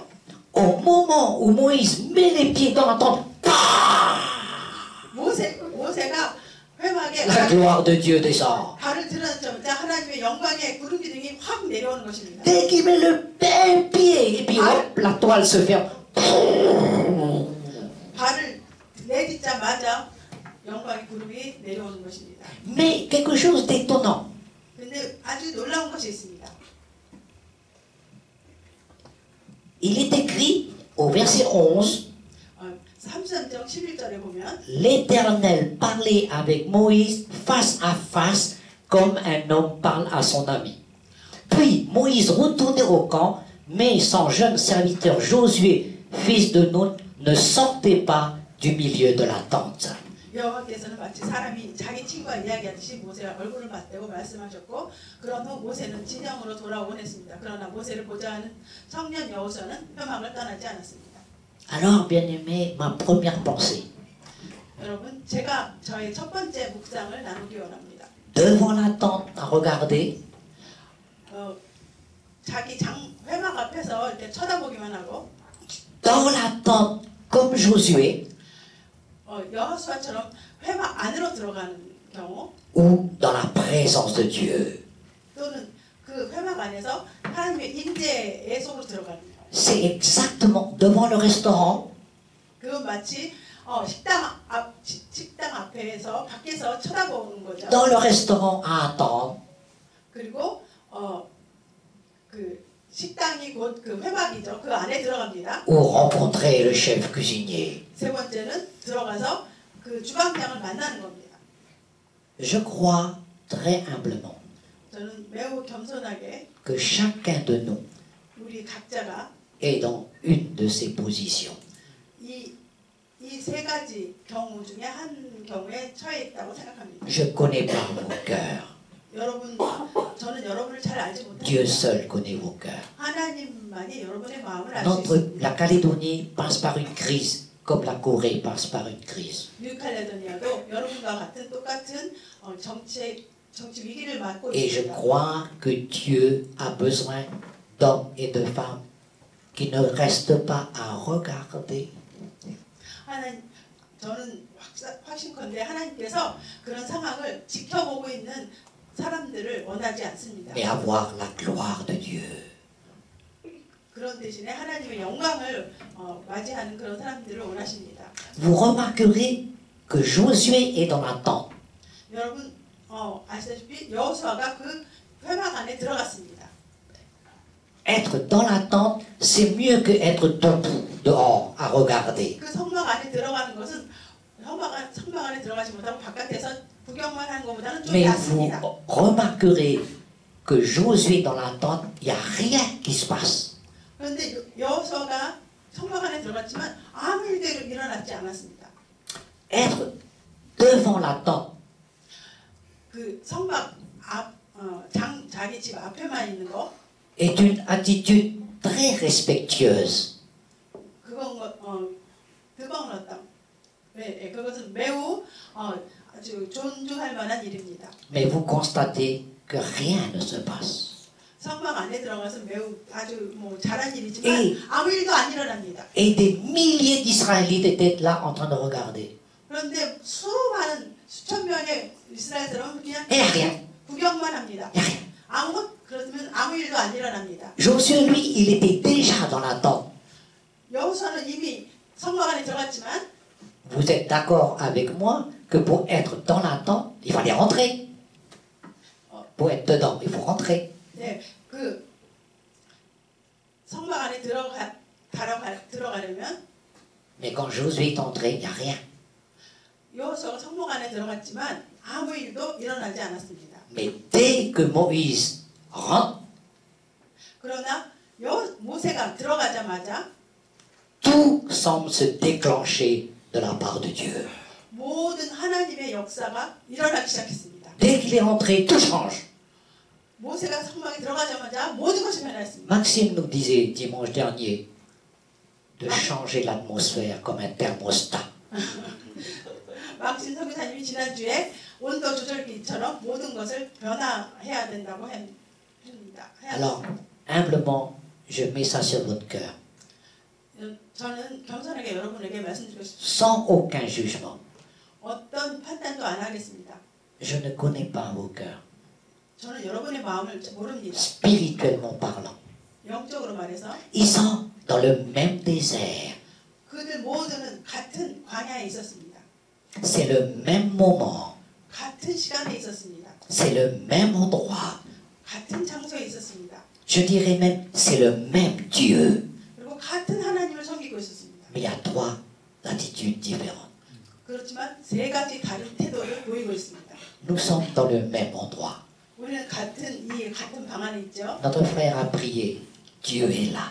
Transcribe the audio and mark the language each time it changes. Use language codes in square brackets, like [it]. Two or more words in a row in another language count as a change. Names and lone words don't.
[fr] Au moment où Moïse met les pieds dans la tente, [ko] 모세가 회막에 [fr] la gloire de Dieu descend. [ko] 발을 들어놓자마자 하나님의 영광의 구름 기둥이 확 내려오는 것입니다. [fr] Dès qu'il met le pied, et puis hop, la toile se ferme. [ko] 발을 내딛자마자 영광의 구름이 내려오는 것입니다. [fr] Mais quelque chose d'étonnant. [ko] 근데 아주 놀라운 것이 있습니다. [fr] Il est écrit au verset 11, [ko] 3장 11절에 보면 [fr] l'Éternel parlait avec Moïse face à face comme un homme parle à son ami. Puis Moïse retournait au camp, mais son jeune serviteur Josué, fils de Nun, ne sortait pas du milieu de la tente. [ko] 여호와께서는 마치 사람이 자기 친구와 이야기하듯이 모세와 얼굴을 맞대고 말씀하셨고 그런 후 모세는 진영으로 돌아오곤 했습니다. 그러나 모세를 보자 하는 청년 여호수아는 회막을 떠나지 않았습니다. [fr] Alors, bien-aimé, ma première pensée, [ko] 여러분, 제가 저의 첫 번째 묵상을 나누기 원합니다. [fr] devant la tente à regarder, [ko] 자기 회막 앞에서 이렇게 쳐다보기만 하고 [fr] dans la tente comme Josué, [ko] 여호수아처럼 회막 안으로 들어가는 경우 [fr] ou dans la présence de Dieu. [ko] 또는 그 회막 안에서 하나님의 임재의 속으로 들어가는 경우. [fr] C'est exactement devant le restaurant, [ko] 그건 마치 식당 앞에서 밖에서 쳐다보는 거죠. [fr] dans le restaurant à attendre, [ko] 그리고 그 식당이 곧 그 회막이죠. 그 안에 들어갑니다. [fr] ou rencontrer le chef cuisinier. [ko] 세 번째는 들어가서 그 주방장을 만나는 겁니다. [fr] Je crois très humblement [ko] 저는 매우 겸손하게 [fr] que chacun de nous [ko] 우리 각자가 [fr] est dans une de ces positions. [ko] 이 세 가지 경우 중에 한 경우에 처해 있다고 생각합니다. [fr] Je connais pas vos cœurs. [ko] 저는 여러분을 잘 알지 못합니다. [fr] Dieu seul connaît vos cœurs. [ko] 하나님만이 여러분의 마음을 알 수 있습니다. [fr] La Calédonie passe par une crise, comme la Corée passe par une crise. [ko] 뉴칼레도니아도 여러분과 같은 똑같은 정치 위기를 맞고 [fr] Et je [ko] 있습니다. [fr] crois que Dieu a besoin d'hommes et de femmes qui ne restent pas à regarder, [ko] 저는 확신컨대 하나님께서 그런 상황을 지켜보고 있는 사람들을 원하지 않습니다. [fr] mais avoir la gloire de Dieu. [ko] 그런 대신에 하나님의 영광을 맞이하는 그런 사람들을 원하십니다. [fr] Vous remarquerez que Josué est dans la tente. [ko] 여러분 아시다시피 여호수아가 그 회막 안에 들어갔습니다. [fr] Être dans la tente, c'est mieux que être debout dehors à regarder. [ko] 그 성막 안에 들어가는 것은 성막 안에 들어가지 못하고 바깥에서 구경만 하는 것보다는 좀 [fr] Mais vous [ko] 낫습니다. [fr] remarquerez que Josué dans la tente, il n'y a rien qui se passe. [ko] 그런데 여호수아가 성막 안에 들어갔지만 아무 일도 일어났지 않았습니다. [fr] Être devant la tente, [ko] 그 성막 앞 자기 집 앞에만 있는 거 [fr] est une attitude très respectueuse. [ko] 그것은 매우 아주 존중할 만한 일입니다. [fr] Mais vous constatez que rien ne se passe. [ko] 성막 안에 들어가서 매우 아주 잘한 일이지만 아무 일도 안 일어납니다. [fr] Et des milliers d'Israélites étaient là en train de regarder. [ko] 그런데 수천 명의 이스라엘 사람은 그냥 [fr] Et rien. [ko] 구경만 합니다. [fr] Rien. [ko] 그렇으면 아무 일도 안 일어납니다. [fr] Josué, lui, il était déjà dans la tente. [ko] 여호수아는 이미 성막 안에 들어갔지만 [fr] Vous êtes d'accord avec moi que pour être dans la tente, il fallait rentrer. Pour être dedans, il faut rentrer. [ko] 네, 그 성막 안에 들어가려면 [fr] Mais quand Josué est entré, il n'y a rien. [ko] 여호수아가 성막 안에 들어갔지만 아무 일도 일어나지 않았습니다. [fr] Mais dès que Moïse rentre, [ko] 그러나 모세가 들어가자마자 [fr] tout semble se déclencher de la part de Dieu. [ko] 모든 하나님의 역사가 일어나기 시작했습니다. [fr] Dès qu'il est entré, tout change. [ko] 모세가 성막에 들어가자마자 모든 것이 변했습니다. [fr] Maxime nous disait dimanche dernier de changer l'atmosphère comme un thermostat. [ko] 막신 선교사님이 지난주에 온도 조절기처럼 모든 것을 변화해야 된다고 했습니다. [fr] Alors, humblement, je mets ça sur votre cœur, [ko] 저는 겸손하게 여러분에게 말씀드리고 싶습니다. [fr] sans aucun jugement. [ko] 어떤 판단도 안 하겠습니다. [fr] Je ne connais pas vos cœurs, [ko] 저는 여러분의 마음을 모릅니다. [fr] spirituellement parlant. [ko] 영적으로 말해서 [fr] Ils sont dans le même désert. [ko] 그들 모두는 같은 광야에 있었습니다. [fr] C'est le même moment. [ko] 같은 시간에 있었습니다. [fr] C'est le même endroit. [ko] 같은 장소에 있었습니다. [fr] Je dirais même, c'est le même Dieu. [ko] 그리고 같은 하나님을 섬기고 있었습니다. [fr] Mais il y a trois attitudes différentes. [ko] 그렇지만 세 가지 다른 태도를 보이고 있습니다. [fr] Nous sommes dans le même endroit. [ko] 우리는 같은 방 안에 있죠. [fr] Notre frère a prié. Dieu est là.